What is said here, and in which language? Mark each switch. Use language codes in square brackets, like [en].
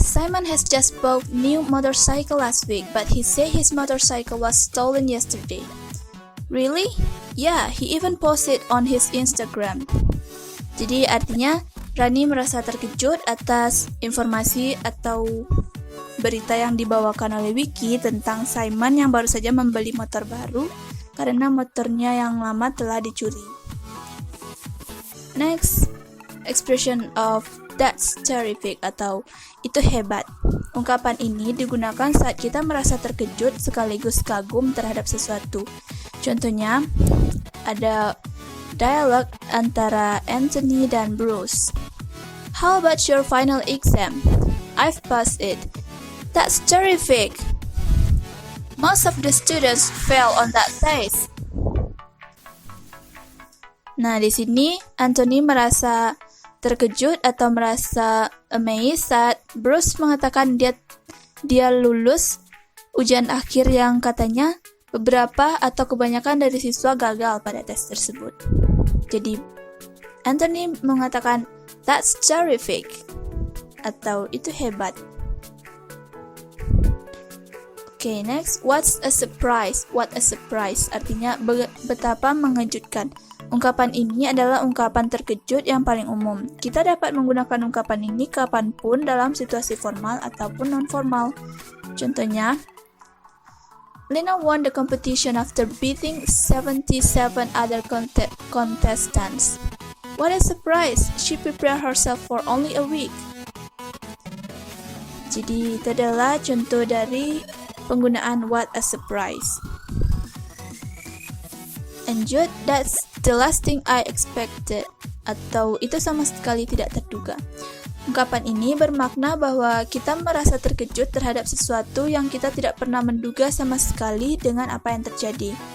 [en] Simon has just bought new motorcycle last week, but he said his motorcycle was stolen yesterday. Really? Yeah, he even posted on his Instagram. [id] Jadi artinya Rani merasa terkejut atas informasi atau berita yang dibawakan oleh Vicky tentang Simon yang baru saja membeli motor baru karena motornya yang lama telah dicuri. [en] Next, expression of that's terrific [id] atau itu hebat. Ungkapan ini digunakan saat kita merasa terkejut sekaligus kagum terhadap sesuatu. Contohnya, ada dialog antara Anthony dan Bruce. [en] How about your final exam? I've passed it. That's terrific. Most of the students fail on that test. [id] Nah, di sini Anthony merasa terkejut atau merasa amazed saat Bruce mengatakan dia lulus ujian akhir yang katanya beberapa atau kebanyakan dari siswa gagal pada tes tersebut. Jadi Anthony mengatakan [en] that's terrific [id] atau itu hebat. [en] Okay, next, what's a surprise? What a surprise [id] artinya betapa mengejutkan. Ungkapan ini adalah ungkapan terkejut yang paling umum. Kita dapat menggunakan ungkapan ini kapanpun dalam situasi formal ataupun non-formal. Contohnya, [en] Lena won the competition after beating 77 other contestants. What a surprise! She prepared herself for only a week. [id] Jadi, itu adalah contoh dari penggunaan [en] what a surprise. [id] Lanjut, [en] that's the last thing I expected, [id] atau itu sama sekali tidak terduga. Ungkapan ini bermakna bahwa kita merasa terkejut terhadap sesuatu yang kita tidak pernah menduga sama sekali dengan apa yang terjadi.